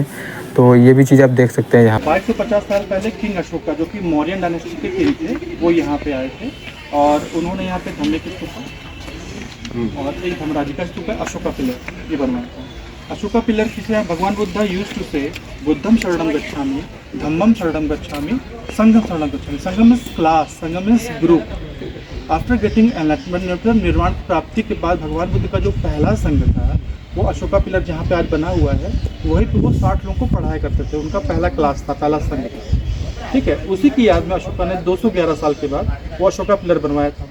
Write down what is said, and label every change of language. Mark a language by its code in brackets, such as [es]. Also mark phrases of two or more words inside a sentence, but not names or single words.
[hi] तो ये भी चीज़ आप देख सकते हैं यहाँ। 550 साल पहले किंग अशोका, जो कि [en] Mauryan dynasty [hi] के किंग थे, वो यहाँ पे आए थे और उन्होंने यहाँ पे धम्मे की स्तूप और एक धर्मराजी का स्तूप है, अशोका पिलर, ये बनवाया था। अशोका पिलर किसे है, भगवान बुद्धा [en] used to say [pi] बुद्धम शरणम गच्छामि, धम्मम शरणम गच्छामि, संघम शरणम गच्छामि। [en] Sangham is class, Sangham is group. After getting enlightenment, [hi] मतलब निर्वाण प्राप्ति के बाद भगवान बुद्ध का जो पहला संघ था वो अशोका पिलर जहाँ पे आज बना हुआ है, वहीं पे वो 60 लोगों को पढ़ाया करते थे। उनका पहला क्लास था, पहला संघ था, ठीक है। उसी की याद में अशोका ने 211 साल के बाद वो अशोका पिलर बनवाया था।